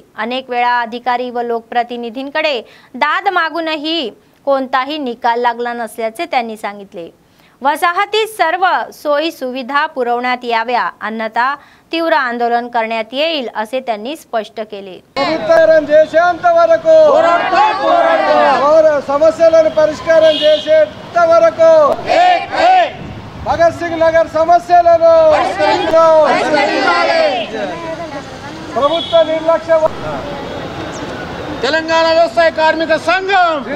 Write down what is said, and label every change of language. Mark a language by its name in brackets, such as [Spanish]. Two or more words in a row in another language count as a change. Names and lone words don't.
[Marathi] अनेक वेळा अधिकारी व लोकप्रतिनिधींकडे दाद मागूनही कोणताही निकाल लागला नसल्याचे त्यांनी सांगितले। वसाहतीत सर्व सोयी सुविधा पुरवण्यात याव्या अन्यथा तीव्र आंदोलन करण्यात येईल असे त्यांनी स्पष्ट केले। [Telugu] సమస్యలను పరిష్కారం చేసేంత వరకు భగత్ సింగ్ నగర్ సమస్యలను ప్రభుత్వ నిర్లక్ష్యం తెలంగాణ వ్యవసాయ కార్మిక సంఘం